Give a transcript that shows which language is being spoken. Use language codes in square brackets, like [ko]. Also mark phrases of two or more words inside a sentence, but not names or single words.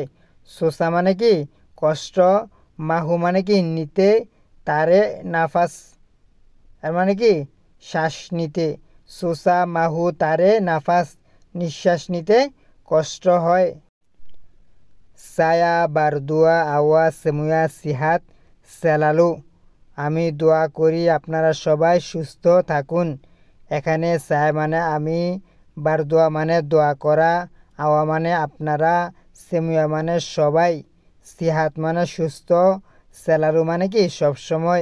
[bn] সুসা মানে কি কষ্ট, মাহু মানে কি নিতে, [ms] tarik nafas [bn] এর মানে কি শ্বাস নিতে। [ms] susah mahu tarik nafas, [bn] নিঃশ্বাস নিতে কষ্ট হয়। [ms] saya berdua awas semua sehat selalu। [bn] আমি দোয়া করি আপনারা সবাই সুস্থ থাকুন। এখানে সায়া মানে আমি, বারদোয়া মানে দোয়া করা, আওয়া মানে আপনারা, সেমুয়া মানে সবাই, সিহাত মানে সুস্থ, সেলারু মানে কি সবসময়।